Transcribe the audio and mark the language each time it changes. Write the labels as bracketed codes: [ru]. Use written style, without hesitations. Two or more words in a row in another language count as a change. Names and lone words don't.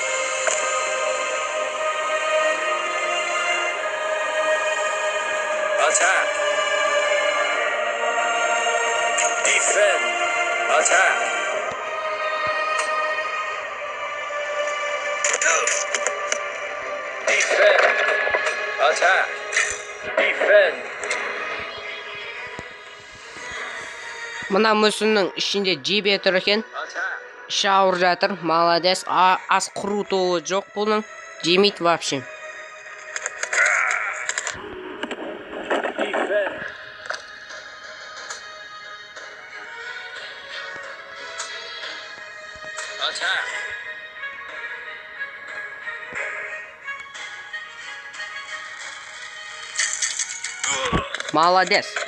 [en] Attack. Defend. Attack. Defend. Attack. Defend. [kk] Мына мүсіннің ішінде жебе тұр екен. [en] Attack. [kk] Іші ауыр жатыр. Молодец. Ас құрутуы жоқ бұның. Жемейді вообще. [en] Defend. Attack. [kk] Молодец.